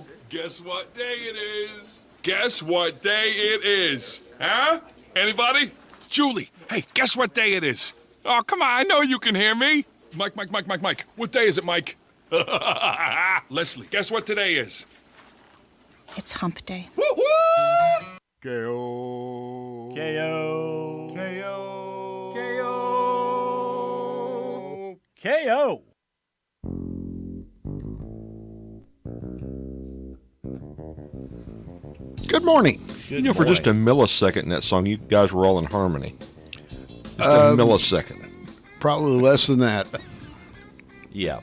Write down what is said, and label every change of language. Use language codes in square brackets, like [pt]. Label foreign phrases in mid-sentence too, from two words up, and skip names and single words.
[en] Guess what day it is? Guess what day it is? Huh? Anybody? Julie, hey, guess what day it is? Oh, come on, I know you can hear me. Mike. What day is it, Mike? Leslie, guess what today is? It's hump day. Woo-hoo! K-O. K-O. K-O. K-O. K-O. Good morning. Good For just a millisecond in that song, you guys were all in harmony. Just a millisecond. Probably less than that. Yeah.